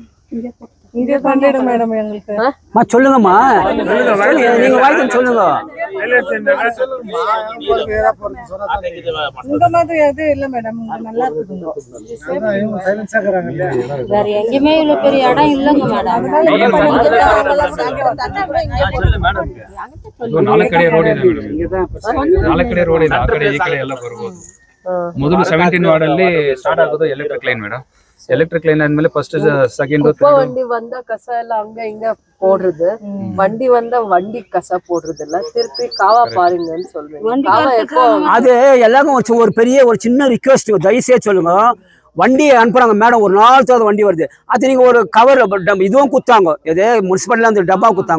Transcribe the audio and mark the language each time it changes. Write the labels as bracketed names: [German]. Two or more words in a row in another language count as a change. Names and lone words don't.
[Tamil] இங்க பண்ணிடு மேடம் எங்களுக்கு. சொல்லுங்கம்மா, நீங்க வாய்ஸ் சொல்லுங்க. இந்த மாதிரி எது இல்ல மேடம், நல்லா இருக்குங்க. வேற எங்கேயுமே இவ்வளவு பெரிய இடம் இல்லங்க மேடம். [Kannada] ನಾಲ್ಕಡೆ ರೋಡ್ ಇದೆ ಆ ಕಡೆ ಈ ಕಡೆ ಎಲ್ಲ ಬರ್ಬೋದು. ಮೊದಲು 17 ವಾರ್ಡ್ ಅಲ್ಲಿ ಸ್ಟಾರ್ಟ್ ಆಗೋದು [English] electric line madam. electric line ಆದ್ಮೇಲೆ first second [Tamil] வண்டி வந்தா கச எல்லாம் அங்க இங்க போடுறது, வண்டி வந்தா வண்டி கச போடுறது இல்ல. திருப்பி காவா பாருங்கன்னு சொல்றேன். காவா எப்போ அது எல்லாரும் ஒரு பெரிய ஒரு சின்ன ரிக்வெஸ்ட் தயவுசெய்து சொல்லுங்க. வண்டியை அனுப்புறாங்க மேடம், ஒரு 4 வண்டி வருது. அது நீங்க ஒரு கவர் இதுவும் குத்தாங்க, எதே முனிசிபாலிட்டில அந்த டப்பா குத்தாங்க.